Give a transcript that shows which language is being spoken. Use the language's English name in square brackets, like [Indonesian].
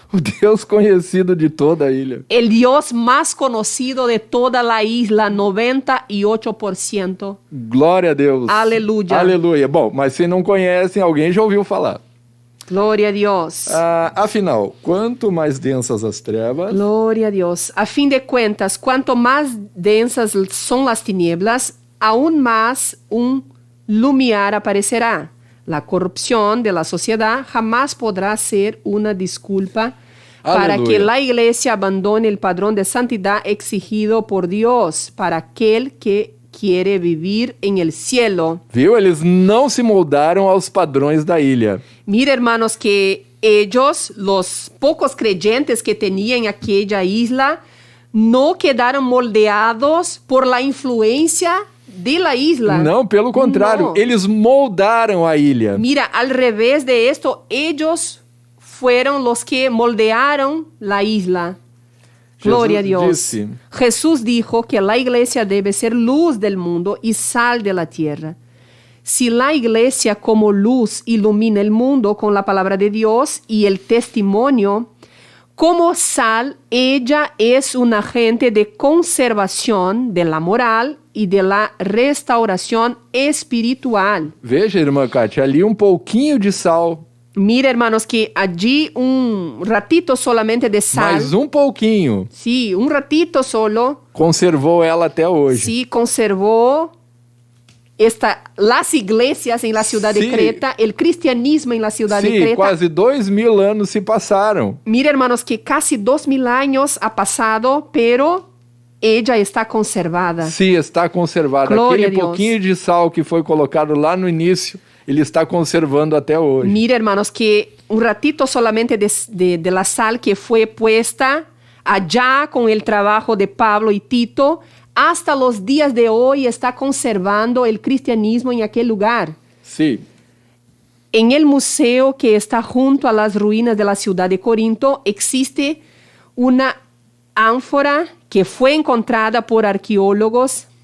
[Portuguese] o Deus conhecido de toda a ilha. [Spanish] el Dios más conocido de toda la isla, 98%. [Portuguese] Glória a Deus. Aleluia. Aleluia. Bom, mas se não conhecem, alguém já ouviu falar. [Spanish] Gloria a Dios. [Portuguese] Afinal, quanto mais densas as trevas, [Spanish] Gloria a Dios. A fin de cuentas, cuanto más densas son las tinieblas, aún más un lumiar aparecerá. La corrupción de la sociedad jamás podrá ser una disculpa para Aleluya. que la iglesia abandone el padrón de santidad exigido por Dios para aquel que quiere vivir en el cielo. [Portuguese] viu? Eles não se moldaram aos padrões da ilha. [Spanish] Mira, hermanos, que ellos, los pocos creyentes que tenían aquella isla, no quedaron moldeados por la influencia de la isla. [Portuguese] Não, pelo contrário, [Spanish] No. [Portuguese] eles moldaram a ilha. [Spanish] Mira, al revés de esto, ellos fueron los que moldearon la isla. Gloria a Dios. [Portuguese] disse, [Spanish] Jesús dijo que la iglesia debe ser luz del mundo y sal de la tierra. Si la iglesia como luz ilumina el mundo con la palabra de Dios y el testimonio, como sal, ella es un agente de conservación de la moral y de la restauración espiritual. [Portuguese] Veja, irmã Kátia, ali um pouquinho de sal, [Spanish] Mira, hermanos, que allí un ratito solamente de sal, [Portuguese] mais um pouquinho, [Spanish] sí, un ratito solo, [Portuguese] conservou ela até hoje. [Spanish] sí, conservó las iglesias en la ciudad de Sí. Creta, el cristianismo en la ciudad de [Portuguese] Sim, [Spanish] Creta. [Portuguese] quase 2000 anos se passaram. [Spanish] Mira, hermanos, que casi 2000 años ha pasado, pero ella está conservada. [Portuguese] Sim, está conservado. Glória a Aquele Deus. pouquinho de sal que foi colocado lá no início, ele está conservando até hoje. [Spanish] Mira, hermanos, que un ratito solamente de la sal que fue puesta allá con el trabajo de Pablo y Tito, hasta los días de hoy está conservando el cristianismo en aquel lugar. [Portuguese] Sim. [Spanish] En el museo que está junto a las ruinas de la ciudad de Corinto existe una ánfora que fue encontrada por arqueólogos.